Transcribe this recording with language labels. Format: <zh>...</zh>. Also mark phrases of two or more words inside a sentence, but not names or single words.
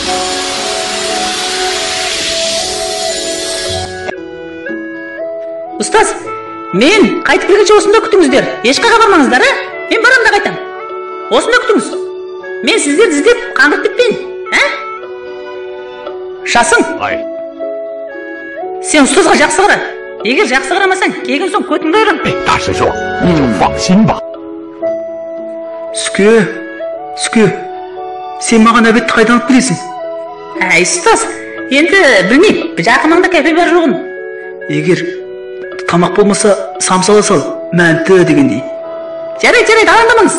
<kk>Устаз, мен қайтып келгенше осында күтіңіздер. Ешқайда бармаңыздар, мен барам да қайтам. Осында күтіңіз. Мен сіздерді іздеп қаңғырып кетпейін. Шасың? Сен ұстазға жақсы қара. Егер жақсы қарамасаң, келген соң көтіңді айырам.</kk> <zh>大师兄，你就放心吧。</zh> <kk>Сүке, сен маған әбетті қайдан алып келесің? Әй, ұстаз, енді білмейм, жақын маңда кафе бар жоғын. Егер тамақ болмаса, самсала сал, мәнті дегендей. Жарайды, алаңдамаңыз.</kk>